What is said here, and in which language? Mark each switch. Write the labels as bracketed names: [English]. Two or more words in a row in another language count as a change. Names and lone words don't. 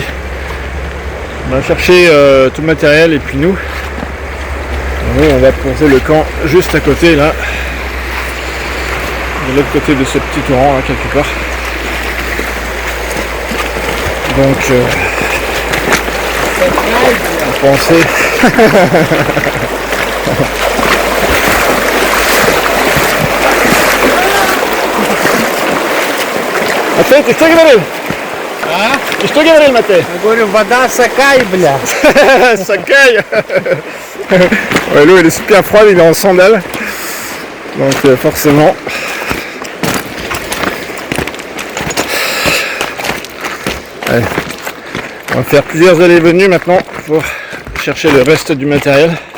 [French] On va chercher tout le matériel et puis nous on va poser le camp juste à côté là. De l'autre côté de ce petit torrent là quelque part. Donc on pensait [Russian] Матей, ты что говорил? А? Ты что говорил, Матей? Я говорю, вода Сакай, бля. Sakai. [French] Ouais, l'eau elle est super froide, il est en sandales. Donc forcément. Allez. On va faire plusieurs allées et venues maintenant pour chercher le reste du matériel.